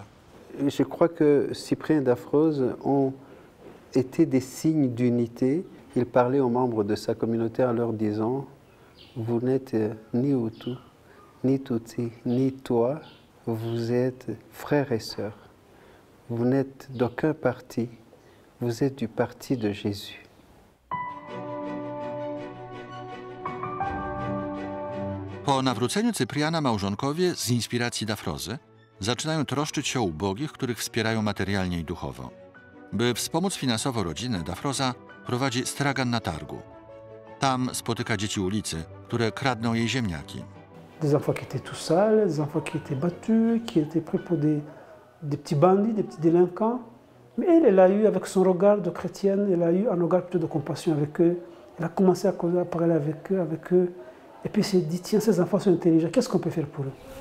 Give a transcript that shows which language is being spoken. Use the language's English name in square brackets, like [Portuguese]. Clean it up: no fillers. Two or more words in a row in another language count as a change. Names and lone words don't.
[French] Je crois que Cyprien et Dafroze ont été des signes d'unité. Il parlait aux membres de sa communauté en leur disant « Vous n'êtes ni Hutu, ni Tutsi, ni toi, vous êtes frères et sœurs. Vous n'êtes d'aucun parti, vous êtes du parti de Jésus. » [Polish] Po nawróceniu Cypriana małżonkowie z inspiracji Dafrozy zaczynają troszczyć się o ubogich, których wspierają materialnie i duchowo. By wspomóc finansowo rodzinę, Dafroza prowadzi stragan na targu. Tam spotyka dzieci ulicy, które kradną jej ziemniaki. [French] Des enfants qui étaient tout sales, des enfants qui étaient battus, qui étaient pris pour des petits bandits, des petits délinquants. Mais elle a eu, avec son regard de chrétienne, elle a eu un regard plutôt de compassion avec eux. Elle a commencé à parler avec eux. Et puis elle s'est dit, tiens, ces enfants sont intelligents, qu'est-ce qu'on peut faire pour eux?